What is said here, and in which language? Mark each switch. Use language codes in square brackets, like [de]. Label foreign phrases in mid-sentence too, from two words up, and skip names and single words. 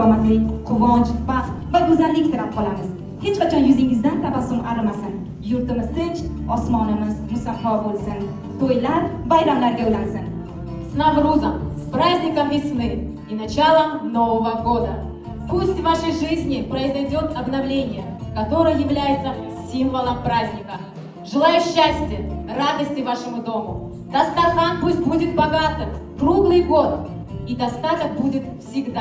[uz] salomatlik, quvonch, baxt va go'zallik tilab qolamiz. Hech qachon yuzingizdan tabassum arimasin. Yurtimiz tinch, osmonimiz musaffo bo'lsin. To'ylar, bayramlarga ulansin. [ru] С Наврузом, с праздником весны и началом Нового года. Пусть в вашей жизни произойдет обновление, которое является символом праздника. Желаю счастья, радости вашему дому. Дастархан пусть будет богатым, круглый год, и достаток будет всегда.